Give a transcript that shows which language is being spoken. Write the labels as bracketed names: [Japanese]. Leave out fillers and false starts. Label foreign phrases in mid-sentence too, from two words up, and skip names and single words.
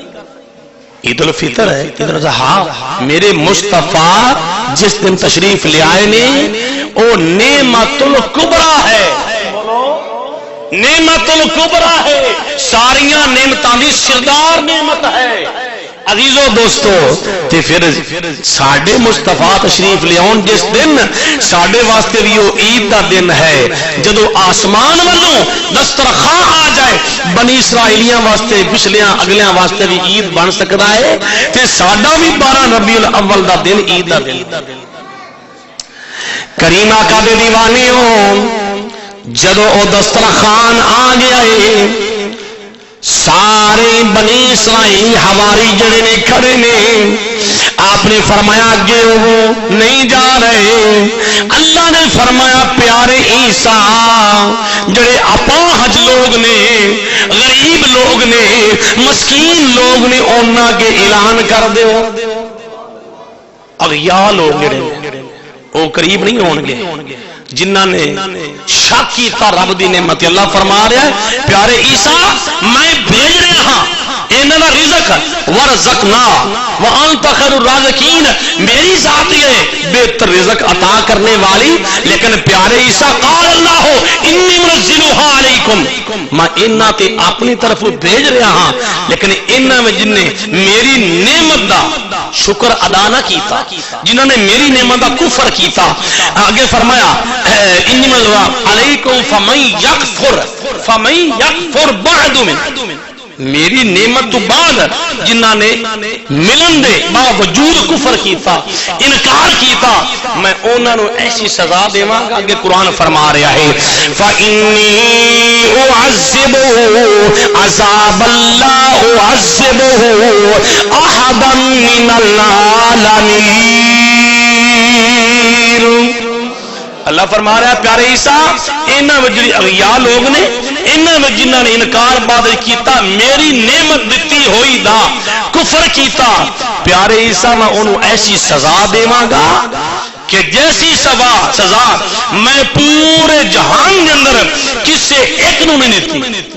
[Punjabi] عید الفطر ہے عید الاضحیٰ میرے مصطفیٰ جس دن تشریف لے آئے نے او نعمت الکبریٰ ہے نعمت الکبریٰ ہے ساریاں نعمتاں دی سردار نعمت ہے. عزیزو دوستو تے پھر ساڈے مصطفیٰ تشریف لے آن جس دن ساڈے واسطے بھی وہ عید دا دن ہے جدو آسمان والوں دسترخواں آ جائے بنی اسرائیلیاں واسطے پچھلیاں اگلیاں واسطے بھی عید بن سکتا ہے تے ساڈا بھی 12 ربیع الاول دا دن عید دا دن. کریم آقا دے دیوانیوں جدو او دسترخوان آ گیا ہے سارے بنی اسرائیل حواری جڑے نے کھڑے نے آپ نے فرمایا اگے وہ نہیں جا رہے. اللہ نے فرمایا پیارے عیسیٰ جڑے اپاہج لوگ نے غریب لوگ نے مسکین لوگ نے انہاں کے اعلان کر دیو. اغیار لوگ جڑے وہ قریب نہیں ہون گے جنہاں نے شک کیتا رب دی نعمت. اللہ فرما رہا ہے پیارے عیسیٰ میں بھیج رہا ہاں انہاں دا رزق [Arabic] ورزقنا وانت خیر الرازقین [Punjabi] میری ذات ہے بہتر رزق عطا کرنے والی. لیکن پیارے عیسیٰ [Arabic] قال اللہ انی منزلها علیکم [Punjabi] میں انہاں تے اپنی طرف بھیج رہا ہاں لیکن انہاں میں جن نے میری نعمت دا شکر ادا نہ کیتا جنہوں نے میری نعمت دا کفر کیتا آگے فرمایا [Arabic] انی منزلها علیکم فمن یکفر بعد من [Punjabi] میری نعمت تو بعد جنہاں نے ملن دے باوجود کفر کیتا انکار کیتا میں انہاں نو ایسی سزا دیواں گا کہ قرآن فرما رہا ہے [Arabic] فَإِنِّي أُعَذِّبُهُ عَذَابًا لَا أُعَذِّبُهُ أَحَدًا مِّنَ الْعَالَمِينَ. [Punjabi] اللہ فرما رہا ہے پیارے عیسیٰ انہاں میں جڑے اغیار لوگ نے انہاں میں جنہاں نے انکار بعد کیتا میری نعمت دتی ہوئی دا کفر کیتا پیارے عیسیٰ میں انہوں ایسی سزا دیواں گا کہ جیسی سزا میں پورے جہان کے اندر کسے ایک نو نہیں دیتی.